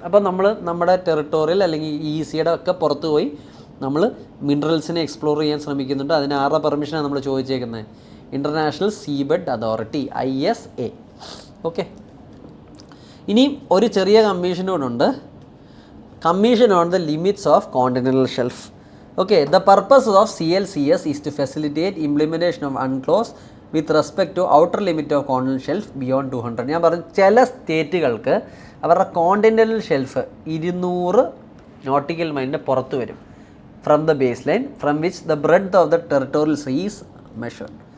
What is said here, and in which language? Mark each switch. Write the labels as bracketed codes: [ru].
[ml] അപ്പോൾ നമ്മുടെ ടെറിട്ടോറിയൽ അല്ലെങ്കിൽ EECയുടെ ഒക്കെ പുറത്ത് പോയി നമ്മൾ മിനറൽസിനെ എക്സ്പ്ലോർ ചെയ്യാൻ ശ്രമിക്കുന്നുണ്ട്. അതിന് ആരുടെ പെർമിഷനാണ് നമ്മൾ ചോദിച്ചേക്കുന്നത്? International seabed authority, ISA. Okay, ഇനി ഒരു ചെറിയ കമ്മീഷൻ കൂടെ, commission on the limits of continental shelf. [en] Okay, the purpose of CLCS is to facilitate implementation of UNCLOS with respect to outer limit of continental shelf beyond 200. [ml] ഞാൻ പറഞ്ഞു ചില സ്റ്റേറ്റുകൾക്ക് അവരുടെ continental shelf 200 nautical മൈലിൻ്റെ പുറത്ത് വരും [en] From the base line from which the breadth of the territorial sea is measured.